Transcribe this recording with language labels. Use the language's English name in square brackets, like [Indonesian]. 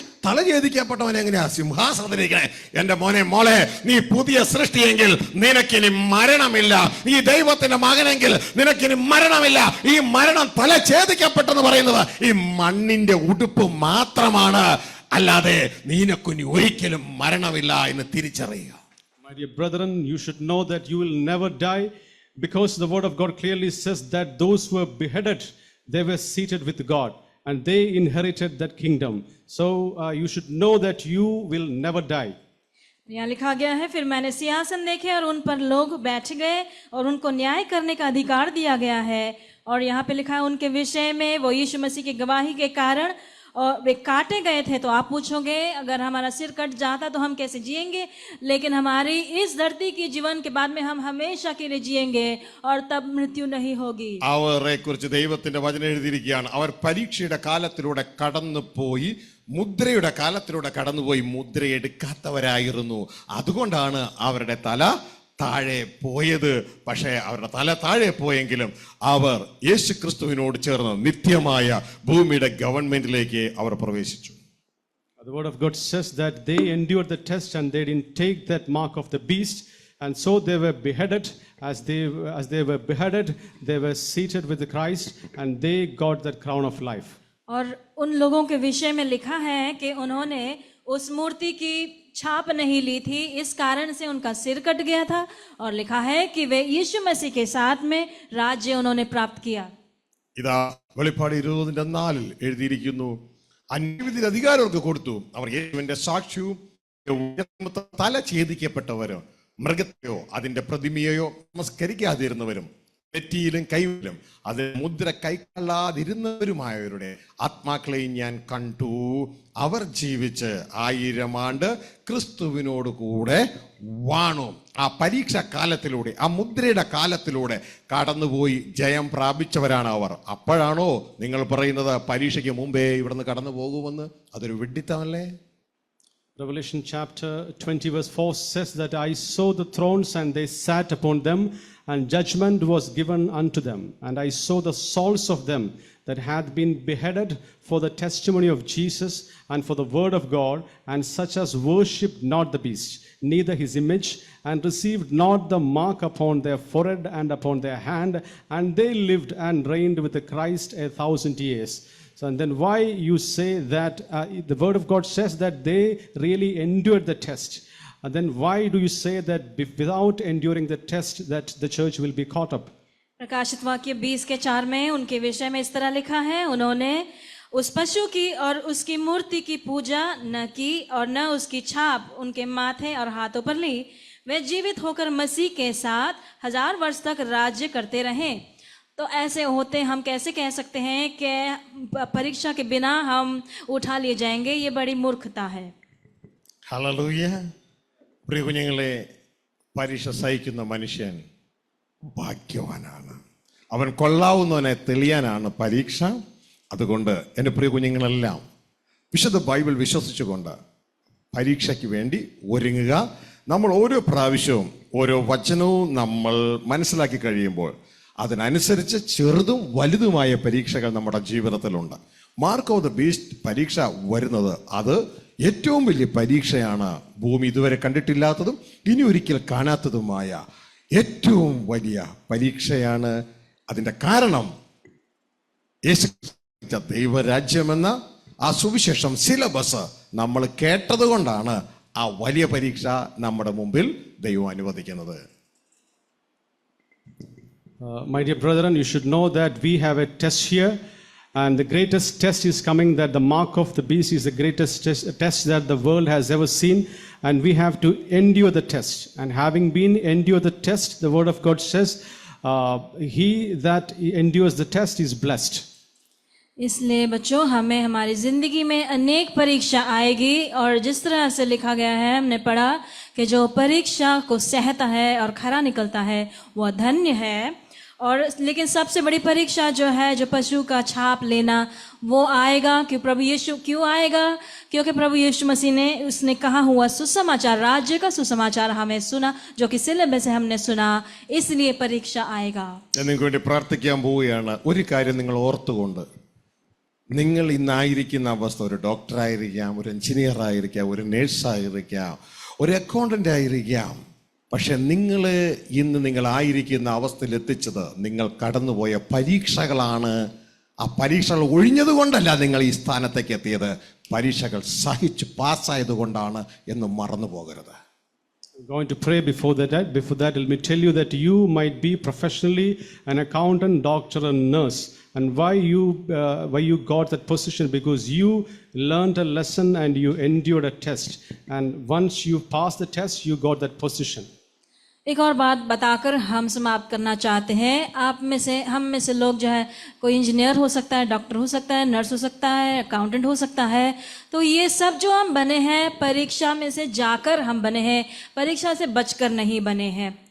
[Malayalam] തല ഛേദിക്കപ്പെട്ടവൻ എങ്ങനെയാ സിംഹാസനത്തിലിരിക്കണേ? എന്റെ മോനെ, മോളെ, നീ പുതിയ സൃഷ്ടിയെങ്കിൽ നിനക്കിനി മരണമില്ല. ഈ ദൈവത്തിന്റെ മകനെങ്കിൽ നിനക്കിനി മരണമില്ല. ഈ മരണം തല ഛേദിക്കപ്പെട്ടെന്ന് പറയുന്നത് ഈ മണ്ണിന്റെ ഉടുപ്പ് മാത്രമാണ്, അല്ലാതെ നിനക്കുനി ഒരിക്കലും മരണമില്ല എന്ന് തിരിച്ചറിയുക. [English] My dear brethren, you should know that you will never die, because the word of God clearly says that those who were beheaded, they were seated with God, and they inherited that kingdom. So you should know that you will never die. [Hindi] यहाँ लिखा गया है, फिर मैंने सिंहासन देखे और उन पर लोग बैठ गए और उनको न्याय करने का अधिकार दिया गया है. और यहाँ पे लिखा है उनके विषय में, वो यीशु मसीह की गवाही के कारण और वे काटे गए थे. तो आप पूछोगे, अगर हमारा सिर कट जाता तो हम कैसे जिएंगे? लेकिन हमारी इस धरती की जीवन के बाद में हम हमेशा के लिए जिएंगे और तब मृत्यु नहीं होगी. [Malayalam] അവരെ കുറിച്ച് ദൈവത്തിന്റെ വചനം എഴുതിയിരിക്കുകയാണ്, അവർ പരീക്ഷയുടെ കാലത്തിലൂടെ കടന്നുപോയി, മുദ്രയുടെ കാലത്തിലൂടെ കടന്നുപോയി, മുദ്ര എടുക്കാത്തവരായിരുന്നു. അതുകൊണ്ടാണ് അവരുടെ തല താഴെ പോയത്. പക്ഷേ അവരുടെ തല താഴെ പോയെങ്കിലും അവർ യേശു ക്രിസ്തുവിനോട് ചേർന്ന് നിത്യമായ ഭൂമിയുടെ ഗവൺമെന്റിലേക്ക് അവർ പ്രവേശിച്ചു. [English] The word of God says that they endured the test and they didn't take that mark of the beast, and so they were beheaded. As they were beheaded, they were seated with Christ, and they got that crown of life. [Hindi] और उन लोगों के विषय में लिखा है कि उन्होंने उस मूर्ति की छाप नहीं ली थी, इस कारण से उनका सिर कट गया था. और लिखा है कि वे यीशु मसीह के साथ में राज्य उन्होंने प्राप्त किया. [Malayalam] ഇതാ വെളിപ്പാട് 20:4 എഴുതിയിരിക്കുന്നു, അന്യവിധിയിൽ അധികാരമൊക്കെ കൊടുത്തു. അവർ യേശുവിന്റെ സാക്ഷ്യവും തല ഛേദിക്കപ്പെട്ടവരോ മൃഗത്തെയോ അതിന്റെ പ്രതിമയെയോ നമസ്കരിക്കാതിരുന്നവരും നെറ്റിയിലും കൈയിലും അത് മുദ്ര കൈക്കൊള്ളാതിരുന്നവരുമായവരുടെ ആത്മാക്കളെയും ഞാൻ കണ്ടു. അവർ ജീവിച്ച് 1000 ആണ്ട് ക്രിസ്തുവിനോട് കൂടെ വാണു. ആ പരീക്ഷ കാലത്തിലൂടെ, ആ മുദ്രയുടെ കാലത്തിലൂടെ കടന്നുപോയി ജയം പ്രാപിച്ചവരാണ് അവർ. അപ്പോഴാണോ നിങ്ങൾ പറയുന്നത് പരീക്ഷയ്ക്ക് മുമ്പേ ഇവിടുന്ന് കടന്നു പോകുമെന്ന്? അതൊരു വിഡ്ഢിത്തമല്ലേ? [English] Revelation chapter 20 verse 4 says that I saw the thrones and they sat upon them, and judgment was given unto them, and I saw the souls of them that had been beheaded for the testimony of Jesus and for the word of God, and such as worshipped not the beast, neither his image, and received not the mark upon their forehead and upon their hand, and they lived and reigned with the Christ 1,000 years. So, and then why you say that the word of God says that they really endured the test? then why do you say that without enduring the test that the church will be caught up? [Hindi] प्रकाशित वाक्य 20:4 में उनके विषय में इस तरह लिखा है, उन्होंने उस पशु की और उसकी मूर्ति की पूजा न की और न उसकी छाप उनके माथे और हाथों पर ली। वे जीवित होकर मसीह के साथ 1000 वर्ष तक राज्य करते रहे। तो ऐसे होते हम कैसे कह सकते हैं कि परीक्षा के बिना हम उठा लिए जाएंगे? ये बड़ी मूर्खता है। [Malayalam] ഹല്ലേലൂയ. പ്രിയ കുഞ്ഞുങ്ങളെ, പരീക്ഷ സഹിക്കുന്ന മനുഷ്യൻ ഭാഗ്യവാനാണ്. അവൻ കൊള്ളാവുന്നവനെ തെളിയാനാണ് പരീക്ഷ. അതുകൊണ്ട് എൻ്റെ പ്രിയ കുഞ്ഞുങ്ങളെല്ലാം വിശുദ്ധ ബൈബിൾ വിശ്വസിച്ചുകൊണ്ട് പരീക്ഷയ്ക്ക് വേണ്ടി ഒരുങ്ങുക. നമ്മൾ ഓരോ പ്രാവശ്യവും ഓരോ വചനവും നമ്മൾ മനസ്സിലാക്കി കഴിയുമ്പോൾ അതിനനുസരിച്ച് ചെറുതും വലുതുമായ പരീക്ഷകൾ നമ്മുടെ ജീവിതത്തിലുണ്ട്. [English] mark of the beast [Malayalam] പരീക്ഷ വരുന്നത് അത് ഏറ്റവും വലിയ പരീക്ഷയാണ്. ഭൂമി ഇതുവരെ കണ്ടിട്ടില്ലാത്തതും ഇനി ഒരിക്കൽ കാണാത്തതുമായ ഏറ്റവും വലിയ പരീക്ഷയാണ്. അതിൻ്റെ കാരണം യേശു ദൈവരാജ്യമെന്ന ആ സുവിശേഷം സിലബസ് നമ്മൾ കേട്ടത് കൊണ്ടാണ് ആ വലിയ പരീക്ഷ നമ്മുടെ മുമ്പിൽ ദൈവം അനുവദിക്കുന്നത്. [English] My dear brethren, you should know that we have a test here, and the greatest test is coming, that the mark of the beast is the greatest test that the world has ever seen, and we have to endure the test. And having been endured the test, the word of God says, he that endures the test is blessed. [Hindi] इसलिए बच्चों, हमें हमारी जिंदगी में अनेक परीक्षा आएगी, और जिस तरह से लिखा गया है, हमने पढ़ा कि जो परीक्षा को सहता है और खरा निकलता है वह धन्य है। और लेकिन सबसे बड़ी परीक्षा जो है, जो पशु का छाप लेना, वो आएगा। कि प्रभु यीशु क्यों आएगा? क्योंकि प्रभु यीशु मसीह ने उसने कहा हुआ सुसमाचार, राज्य का सुसमाचार हमें सुना, जो कि सिलेबस से हमने सुना, इसलिए परीक्षा आएगा। [Malayalam] ഞാൻ നിങ്ങൾക്ക് വേണ്ടി പ്രാർത്ഥിക്കാൻ പോവുകയാണ്. ഒരു കാര്യം നിങ്ങൾ ഓർത്തുകൊണ്ട്, നിങ്ങൾ ഇന്നായിരിക്കുന്ന അവസ്ഥ, ഒരു ഡോക്ടറായിരിക്കാം, ഒരു എഞ്ചിനീയർ ആയിരിക്കാം, ഒരു നേഴ്സായിരിക്കാം, ഒരു അക്കൗണ്ടൻ്റ് ആയിരിക്കാം. പക്ഷെ ഇന്ന് നിങ്ങളായിരിക്കുന്ന അവസ്ഥയിൽ എത്തിച്ചത് നിങ്ങൾ കടന്നുപോയ പരീക്ഷകളാണ്. ആ പരീക്ഷകൾ ഒഴിഞ്ഞത് കൊണ്ടല്ല നിങ്ങൾ ഈ സ്ഥാനത്തേക്ക് എത്തിയത്, പരീക്ഷകൾ സഹിച്ച് പാസ്സായത് കൊണ്ടാണ് എന്ന് മറന്നു പോകരുത്. [English] I'm going to pray before that. Let me tell you that you might be professionally an accountant, doctor, and nurse. And why you got that position? Because you learned a lesson and you endured a test. And once you passed the test, you got that position. [Hindi] एक और बात बताकर हम समाप्त करना चाहते हैं। हम में से लोग जो है, कोई इंजीनियर हो सकता है, डॉक्टर हो सकता है, नर्स हो सकता है, अकाउंटेंट हो सकता है। तो ये सब जो हम बने हैं, परीक्षा में से जाकर हम बने हैं, परीक्षा से बचकर नहीं बने हैं।